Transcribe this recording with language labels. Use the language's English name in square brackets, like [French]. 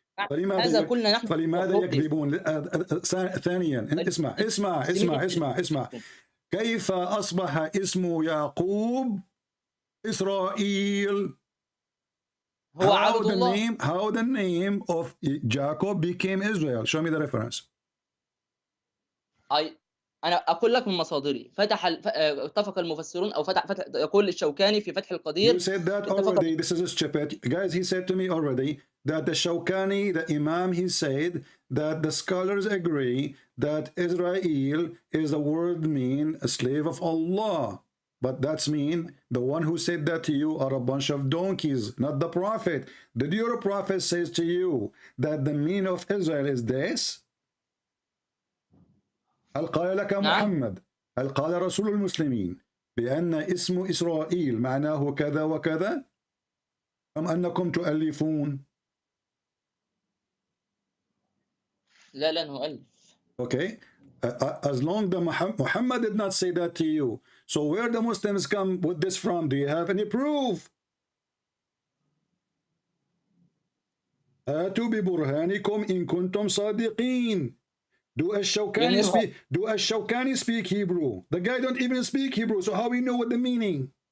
[Arabic] فلماذا يكذبون؟ ثانيا اسمع كيف أصبح اسم يعقوب إسرائيل؟ [English] How the name of Jacob became Israel? Show me the reference. [Arabic] أنا أقول لك من مصادري اتفق المفسرون أو يقول الشوكاني في فتح القدير. [English] You said that already. This is stupid. Guys, he said to me already that the Shawkani, the Imam, he said that the scholars agree that Israel is the word mean a slave of Allah. But that's mean the one who said that to you are a bunch of donkeys, not the prophet. Did your prophet says to you that the meaning of Israel is this? [Arabic] هل قال لك محمد هل قال رسول المسلمين بأن اسم إسرائيل معناه كذا وكذا أم أنكم تؤلفون؟ لا نؤلف. [English] Okay, as long as Muhammad did not say that to you, so where the Muslims come with this from? Do you have any proof? [Arabic] آتوا ببرهانكم إن كنتم صادقين. [English] Do Ash-Shawkani speak Hebrew? The guy don't even speak Hebrew, so how we know what the meaning?